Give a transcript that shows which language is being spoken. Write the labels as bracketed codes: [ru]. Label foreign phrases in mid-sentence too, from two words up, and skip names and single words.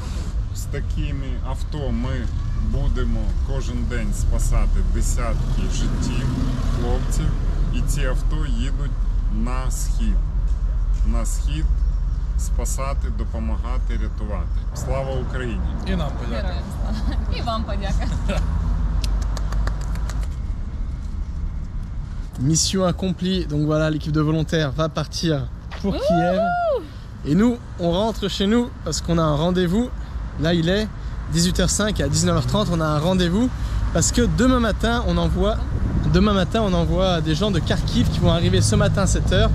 [uk] З такими авто ми будемо кожен день спасати десятки життів хлопців, і ці авто їдуть на схід. На схід спасати, допомагати, рятувати. Слава Україні! І нам подяка. Героям слава. І вам подяка. [fr] Mission accomplie. Donc voilà, l'équipe de volontaires va partir pour Kiev. Et nous, on rentre chez nous parce qu'on a un rendez-vous. Là, il est 18h05 et à 19h30, on a un rendez-vous parce que demain matin, on envoie des gens de Kharkiv qui vont arriver ce matin à 7h.